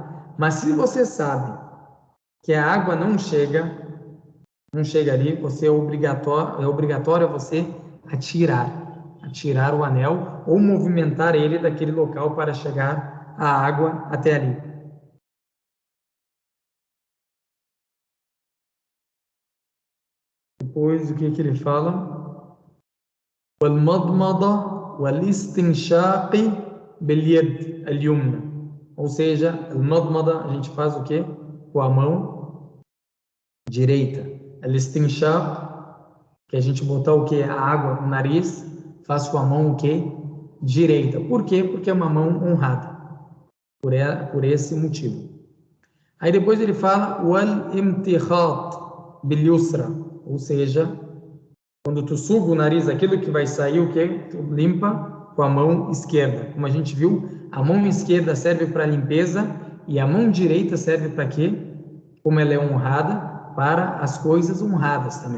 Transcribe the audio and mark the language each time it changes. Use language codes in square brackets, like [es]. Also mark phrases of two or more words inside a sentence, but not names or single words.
[pt] Mas se você sabe que a água não chega ali, você é obrigatório você atirar o anel ou movimentar ele daquele local para chegar a água até ali. Depois, o que ele fala? [ar] والمضمضة والاستنشاق باليد اليمنى. [pt] Ou seja, المضمضة a gente faz o quê? Com a mão direita. الاستنشاق, que a gente botar o quê? A água no nariz, faz com a mão o quê? Direita. Por quê? Porque é uma mão honrada. Por esse motivo. Aí depois ele fala [ar] وَالْإِمْتِخَاطِ بِالْيُسْرَ, [pt] ou seja, quando tu suga o nariz, aquilo que vai sair, o que? Tu limpa com a mão esquerda. Como a gente viu, a mão esquerda serve para limpeza e a mão direita serve para quê? Como ela é honrada, para as coisas honradas também.